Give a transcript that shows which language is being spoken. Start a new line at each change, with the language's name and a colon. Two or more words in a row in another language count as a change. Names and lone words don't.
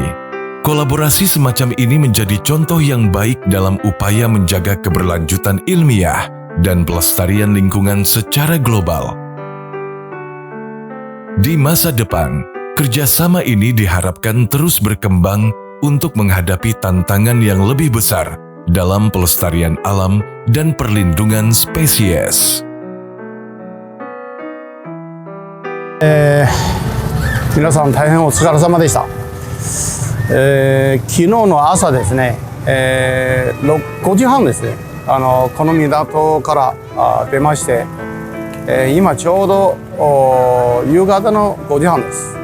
Indonesian: Kolaborasi semacam ini menjadi contoh yang baik dalam upaya menjaga keberlanjutan ilmiah dan pelestarian lingkungan secara global. Di masa depan, kerjasama ini diharapkan terus berkembang untuk menghadapi tantangan yang lebih besar dalam pelestarian alam dan perlindungan spesies.
Japanese: 皆さん大変お疲れ様でした。昨日の朝ですね、5時半ですね、この港から出まして、今ちょうど夕方の5時半です。